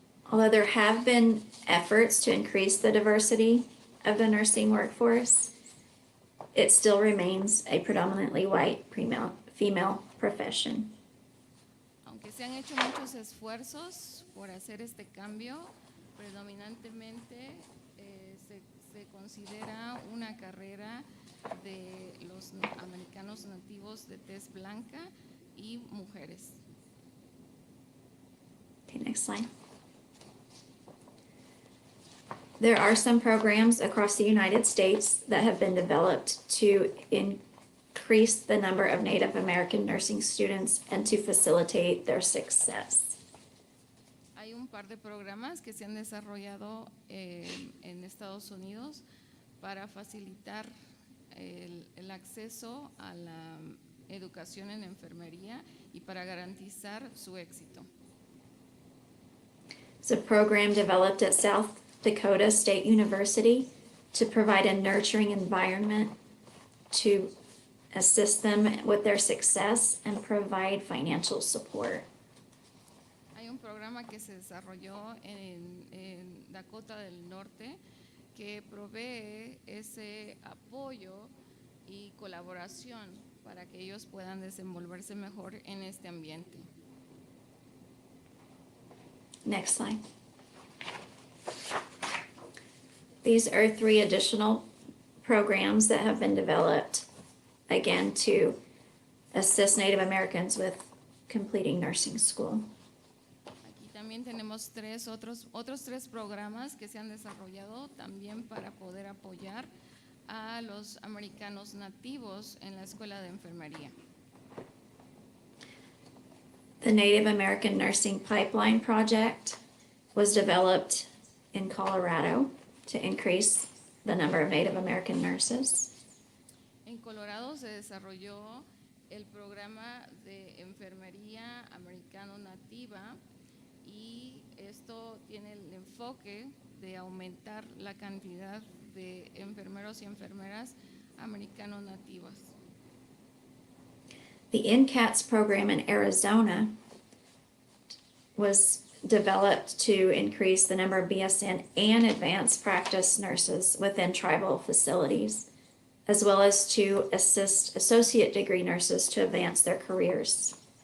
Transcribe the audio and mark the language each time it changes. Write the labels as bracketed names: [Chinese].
[English] Although there have been efforts to increase the diversity of the nursing workforce, it still remains a predominantly white female profession. [Spanish] Aunque se han hecho muchos esfuerzos por hacer este cambio, predominantemente se considera una carrera de los americanos nativos de tez blanca y mujeres. [English] Okay, next slide. There are some programs across the United States that have been developed to increase the number of Native American nursing students and to facilitate their success. [Spanish] Hay un par de programas que se han desarrollado en Estados Unidos para facilitar el acceso a la educación en enfermería y para garantizar su éxito. [English] It's a program developed at South Dakota State University to provide a nurturing environment to assist them with their success and provide financial support. [Spanish] Hay un programa que se desarrolló en Dakota del Norte que provee ese apoyo y colaboración para que ellos puedan desenvolverse mejor en este ambiente. [English] Next slide. These are 3 additional programs that have been developed, again, to assist Native Americans with completing nursing school. [Spanish] Aquí también tenemos otros 3 programas que se han desarrollado también para poder apoyar a los americanos nativos en la escuela de enfermería. [English] The Native American Nursing Pipeline Project was developed in Colorado to increase the number of Native American nurses. [Spanish] En Colorado se desarrolló el programa de enfermería americano nativa y esto tiene el enfoque de aumentar la cantidad de enfermeros y enfermeras americanos nativas. [English] The NCATS program in Arizona was developed to increase the number of BSN and advanced practice nurses within tribal facilities, as well as to assist associate degree nurses to advance their careers.